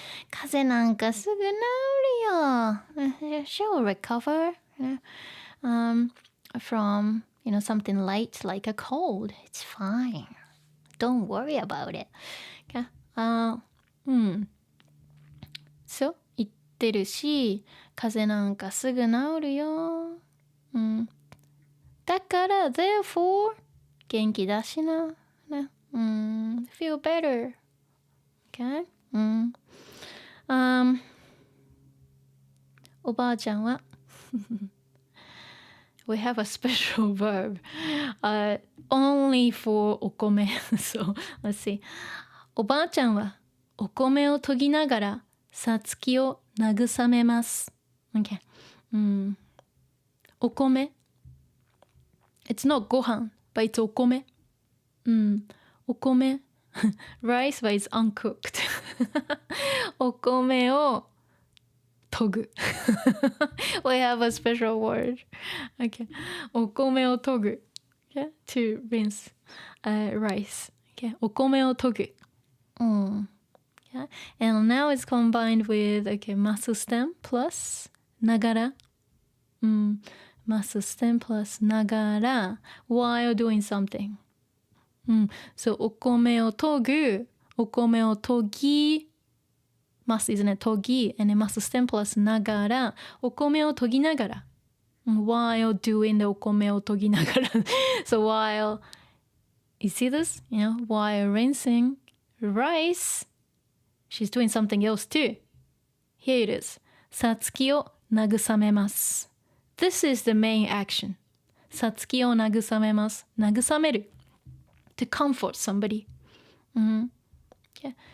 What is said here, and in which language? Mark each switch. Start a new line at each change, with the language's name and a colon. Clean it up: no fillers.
Japanese: 風邪なんかすぐ治るよ。
English: She'll recover from, something light like a cold. It's fine. Don't worry about it. Okay?
Japanese: そう言ってるし、風邪なんかすぐ治るよ。だから、therefore, 元気だしな。
English: ね。feel better. Okay?
Japanese: おばあちゃんは
English: We have a special verb only for
Japanese: お米so let's see おばあちゃんはお米を研ぎながらさつきを慰めます okay.
English: お米 It's not ご飯 but it's お米お米rice but it's uncooked お米を研ぐWe have a special word okay.
Japanese: お米を研ぐ
English: okay? To rinse rice okay.
Japanese: お米を研ぐokay.
English: And now it's combined with okay, マスステム plus ながらマスステム plus ながら while doing something So お米を研ぐお米を研ぎますですね研ぎ and then ますステム plus ながら
Japanese: お米を研ぎながら
English: while doing the お米を研ぎながらSo while you see this? While rinsing rice she's doing something else too Here it is
Japanese: さつきを慰めます
English: This is the main action さつきを慰めます慰めるTo comfort somebody okay.